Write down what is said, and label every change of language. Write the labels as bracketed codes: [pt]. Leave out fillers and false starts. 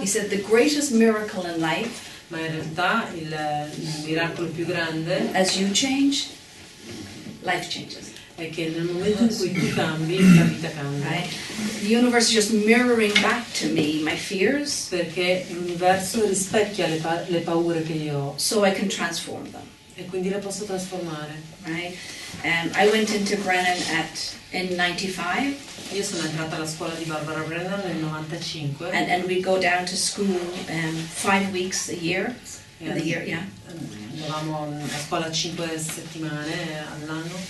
[en] He said the greatest miracle in life, [it] Ma in realtà il miracolo più grande [en] as you change, life changes. [it] è che nel momento in cui tu cambi, la vita cambia. [en] Right? The universe is just mirroring back to me my fears, [it] Perché l'universo rispecchia le paure che io ho [en] so I can transform them. [it] e quindi le posso trasformare. [en] Right? I went into Brennan in 95, [it] Io sono entrata alla scuola di Barbara Brennan nel 95 [en] and we go down to school 5 weeks a year. In the year, yeah. [it] Andavamo a scuola 5 settimane all'anno